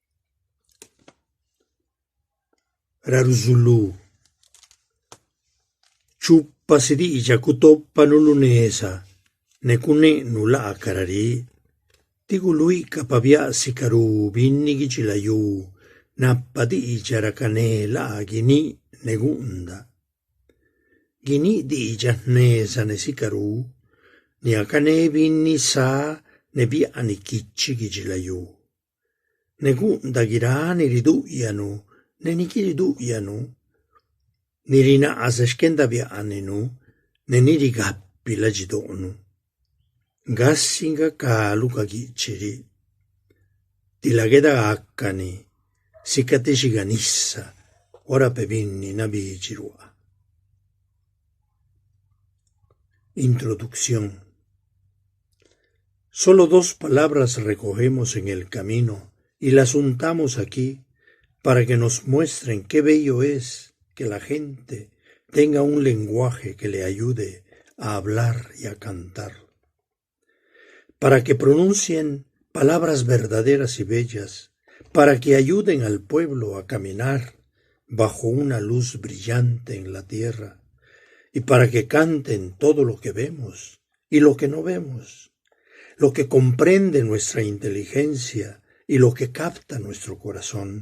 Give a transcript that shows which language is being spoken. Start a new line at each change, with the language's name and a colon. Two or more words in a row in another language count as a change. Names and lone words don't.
Zapotec: Rarzulu Chuppasidi kutoppa nulunesa, nekune nula akarari, tigului kapavia sikaru binni gichilayu, nappadi charakane la gini negunda. Gini di jannesa ne sikaru, ni akane binni sa ne biani kicci gichilayu. Negunda girani riduyanu, ne nikiriduyanu, nirina asashkenda bianinu, ne nirigappi la jidonu. Gassinga kaluka gichiri, tilageda akkani, sikateshiganissa, ora pevinni nabijirua.
Spanish: Introducción. Solo 2 palabras recogemos en el camino y las untamos aquí para que nos muestren qué bello es que la gente tenga un lenguaje que le ayude a hablar y a cantar, para que pronuncien palabras verdaderas y bellas, para que ayuden al pueblo a caminar bajo una luz brillante en la tierra, y para que canten todo lo que vemos y lo que no vemos, lo que comprende nuestra inteligencia y lo que capta nuestro corazón.